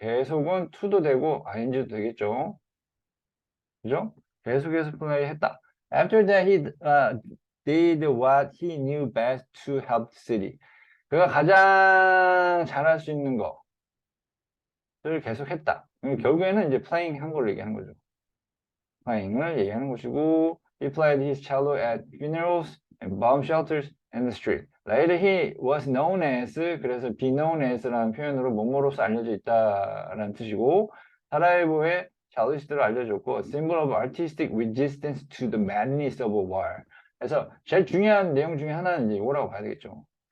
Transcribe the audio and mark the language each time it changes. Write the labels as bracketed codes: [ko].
[ko] 계속은 to도 되고 ing도 되겠죠. 그죠? 계속해서 플레이 했다. [en] After that, he did what he knew best to help the city. [ko] 그가 가장 잘할 수 있는 것을 계속했다. 결국에는 이제 playing 한 걸 얘기하는 거죠. playing을 얘기하는 것이고, [en] he played his cello at funerals and bomb shelters and the street. Later he was known as, [ko] 그래서 be known as라는 표현으로 뭐뭐로서 알려져 있다라는 뜻이고, 사라예보의 샬리스트로 알려졌고, [en] symbol of artistic resistance to the madness of war. [ko] 그래서 제일 중요한 내용 중에 하나는 이제 이거라고 봐야 되겠죠.